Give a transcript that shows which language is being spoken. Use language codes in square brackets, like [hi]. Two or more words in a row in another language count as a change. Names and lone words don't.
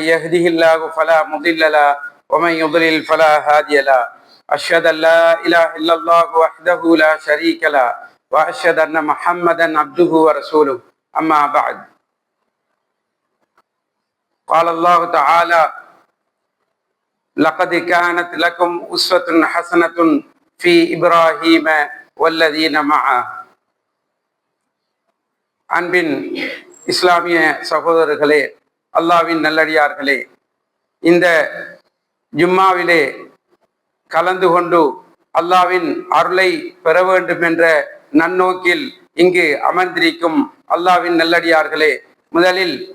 [ar] يهده الله فلا مضل له ومن يضلل فلا هادي له أشهد أن لا إله إلا الله وحده لا شريك له وأشهد أن محمدا عبده ورسوله أما بعد قال الله تعالى لقد كانت لكم أسوة حسنة في إبراهيم والذين معه. [ta] அன்பின் இஸ்லாமிய சகோதரர்களே, அல்லாஹ்வின் நல்லடியார்களே, இந்த ஜும்மாவிலே கலந்து கொண்டு அல்லாஹ்வின் அருளை பெற வேண்டும் என்ற நன்னோக்கில் இங்கு அமர்ந்திருக்கும் அல்லாஹ்வின் நல்லடியார்களே, முதலில்